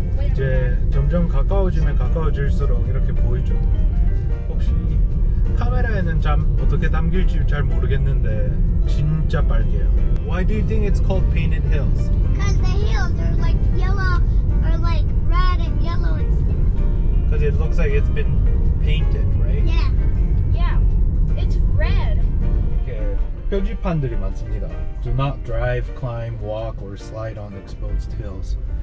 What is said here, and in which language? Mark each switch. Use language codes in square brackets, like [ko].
[ko] 이제 점점 가까워지면 가까워질수록 이렇게 보이죠. 혹시 카메라에는 어떻게 담길지 잘 모르겠는데 진짜 빨개요. [en] Why do you think it's called Painted Hills? Because the hills are like yellow or like red and yellow and stuff. Because it looks like it's been painted, right? Yeah. Yeah, it's red. [ko] 이렇게 표지판들이 많습니다. [en] Do not drive, climb, walk, or slide on exposed hills.